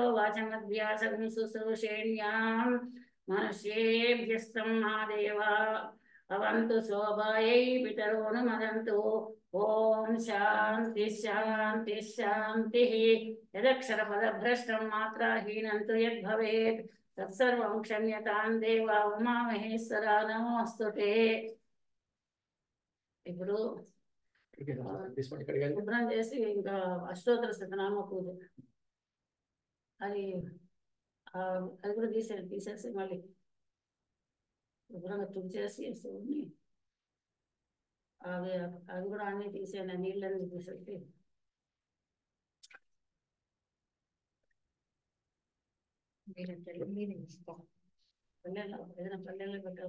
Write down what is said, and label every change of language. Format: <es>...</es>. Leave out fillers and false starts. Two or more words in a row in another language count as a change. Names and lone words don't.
<sa>वाचमद्भ्यासं शुश्रूषेण्यां मनुष्येभ्यस्तं मा देवा अवन्तु शोभायै पितरोऽनुमदन्तु ॐ शान्ति शान्ति शान्तिः यदक्षरपदभ्रष्टं मात्राहीनं तु यद्भवेत् तत्सर्वं क्षम्यतां देवा उमामहेश्वरा नमोऽस्तु ते ఇప్పుడు</sa> <te>తీసుకోండి ఇక్కడికి వెళ్ళి. శుభ్రం చేసి ఇంకా అష్టోత్తర శతనామ పూజ అది అది కూడా తీసేసి మళ్ళీ శుభ్రంగా తుడిచేసి శివుడిని అవి అవి కూడా అన్నీ తీసేయండి, నీళ్ళన్నీ తీసేసి పల్లెల్లో ఏదైనా పల్లెల్లో పెట్టాలి.</te>